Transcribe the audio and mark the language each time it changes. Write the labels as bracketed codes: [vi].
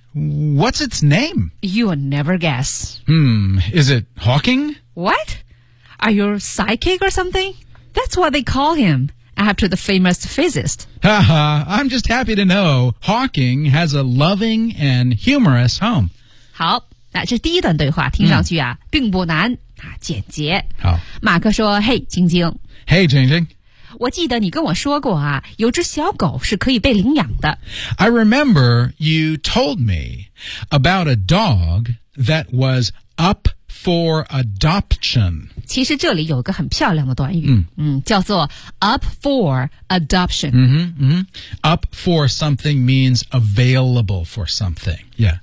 [en] What's its name? You'll never guess. Is it Hawking? What? Are you a psychic or something? That's what they call him, after the famous physicist. Haha, I'm just happy to know Hawking has a loving and humorous home. [zh] 好那这第一段对话听上去啊、并不难啊简洁。好。马克说嘿晶晶。嘿晶晶。我记得你跟我说过啊有只小狗是可以被领养的。 [en] I remember you told me about a dog that was up for adoption. [zh] 其实这里有一个很漂亮的短语、叫做 up for adoption. [en] Up for something means available for something. Yeah.